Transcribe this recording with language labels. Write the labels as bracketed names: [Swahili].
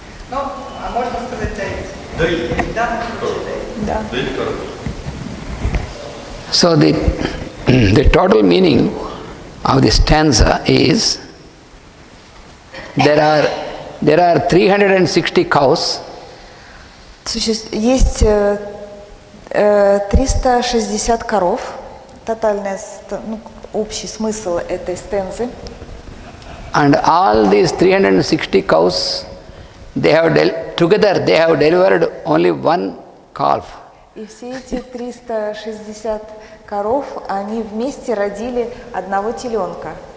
[Russian] Ну, а можно сказать доить. Да. [English] So the total meaning of the stanza is there are 360 cows. [Russian] Есть 360 коров. Тотальный, общий смысл этой стензы. [English] And all these 360 cows, they have delivered only one calf. [Russian] И все эти 360 коров, они вместе родили одного теленка.